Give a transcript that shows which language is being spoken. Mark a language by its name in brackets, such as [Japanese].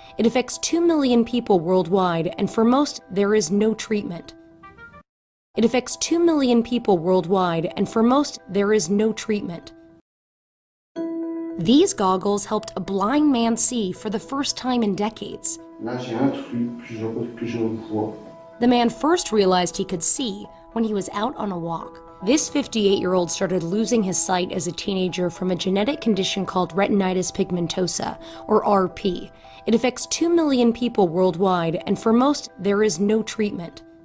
[English] It affects 2 million people worldwide, and for most, there is no treatment. It affects 2 million people worldwide, and for most, there is no treatment. These goggles helped a blind man see for the first time in decades. [French] Là, j'ai un truc que je vois. [English] The man first realized he could see when he was out on a walk. This 58-year-old started losing his sight as a teenager from a genetic condition called retinitis pigmentosa, or RP. It affects 2 million people worldwide, and for most, there is no treatment.